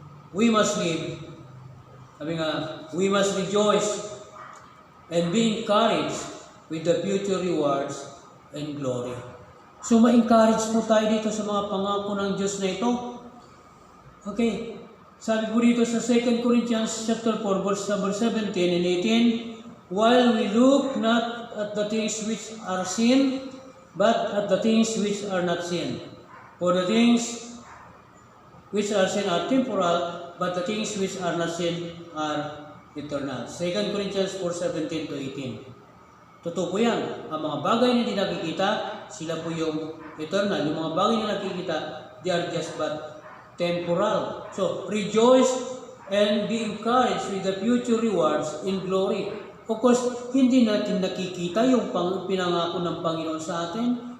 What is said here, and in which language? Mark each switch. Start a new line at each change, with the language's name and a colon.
English: We must live, we must rejoice and be encouraged with the future rewards and glory.
Filipino: So, ma-encourage po tayo dito sa mga pangako ng Diyos na ito. Okay. Sabi po dito sa
English: 2 Corinthians chapter 4, verse number 17 and 18, while we look not at the things which are seen, but at the things which are not seen. For the things which are seen are temporal, but the things which are not seen are eternal.
Filipino: 2 Corinthians 4:17 to 18. Totoo po yan. Ang mga bagay na hindi nakikita, sila po yung eternal. Yung mga bagay na nakikita,
English: they are just but temporal. So, rejoice and be encouraged with the future rewards in glory. Of course,
Filipino: hindi natin nakikita yung pinangako ng Panginoon sa atin.